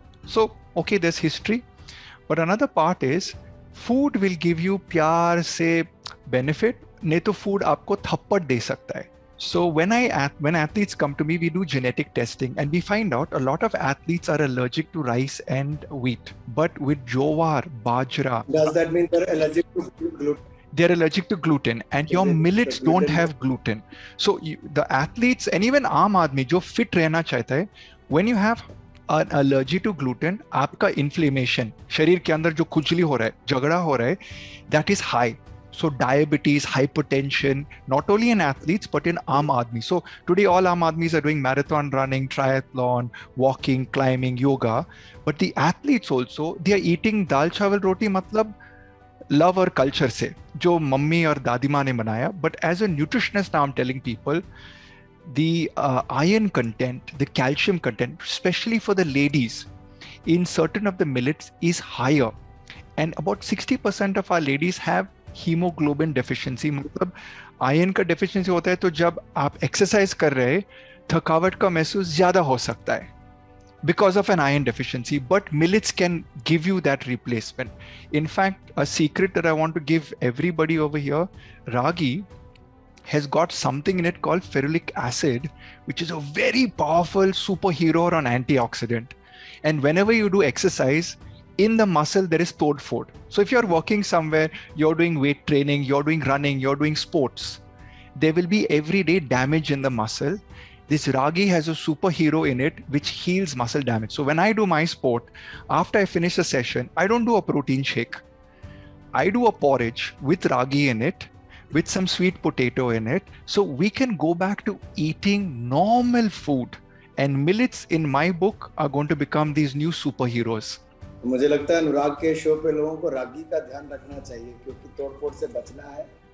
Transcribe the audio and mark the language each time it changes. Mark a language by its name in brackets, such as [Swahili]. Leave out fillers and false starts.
[English] So, okay, there's history, but another part is food will give you [Hindi] प्यार से [English] benefit, [Hindi] नहीं तो food आपको थप्पड़ दे सकता है. [English] So when athletes come to me, we do genetic testing and we find out a lot of athletes are allergic to rice and wheat. But with jowar, bajra, does that mean they're allergic to gluten? They're allergic to gluten, and your millets don't have gluten. So the athletes and even [Hindi] आम आदमी जो fit रहना चाहता है, [English] when you have an allergy to gluten, [Hindi] आपका inflammation, शरीर के अंदर जो खुजली हो रहा है, झगड़ा हो रहा है, [English] that is high. So diabetes, hypertension, not only in athletes, but in Aam Aadmi. So today all Aam Aadmis are doing marathon running, triathlon, walking, climbing, yoga. But the athletes also, they are eating dal chawal roti [Hindi] matlab love or culture se, jo mummy or dadi maa ne banaya. [English] But as a nutritionist now I'm telling people, the iron content, the calcium content, especially for the ladies, in certain of the millets is higher. And about 60% of our ladies have haemoglobin deficiency. [Hindi] मतलब iron का deficiency होता है तो जब आप exercise कर रहे थकावट का महसूस ज्यादा हो सकता है [English] because of an iron deficiency, but millets can give you that replacement. In fact, a secret that I want to give everybody over here, ragi has got something in it called ferulic acid, which is a very powerful superhero or an antioxidant. And whenever you do exercise, in the muscle, there is stored food. So if you're working somewhere, you're doing weight training, you're doing running, you're doing sports, there will be everyday damage in the muscle. This ragi has a superhero in it, which heals muscle damage. So when I do my sport, after I finish a session, I don't do a protein shake. I do a porridge with ragi in it, with some sweet potato in it. So we can go back to eating normal food. And millets in my book are going to become these new superheroes. [Hindi] मुझे लगता है अनुराग के show पे लोगों को रागी का ध्यान रखना चाहिए क्योंकि तोड़फोड़ से बचना है.